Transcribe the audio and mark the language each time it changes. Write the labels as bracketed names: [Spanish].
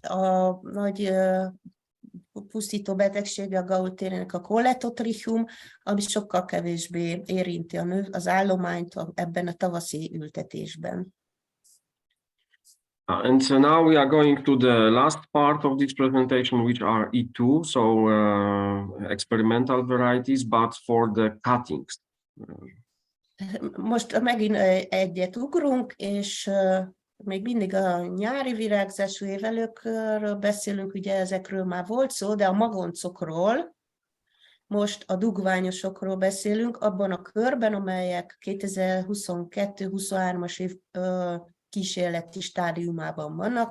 [Hungarian] A nagy pusztító betegsége a Gaultériának a Coletotrichum, ami sokkal kevésbé érinti az állományt ebben a tavaszi ültetésben. [English] And so now we are going to the last part of this presentation, which are E2, so experimental varieties, but for the cuttings. [Hungarian] Most megint egyet ugrunk, és még mindig a nyári virágzású évelőkről beszélünk, ugye ezekről már volt szó, de a magoncokról, most a dugványosokról beszélünk, abban a körben, amelyek 2022-23-as év kísérleti stádiumában vannak.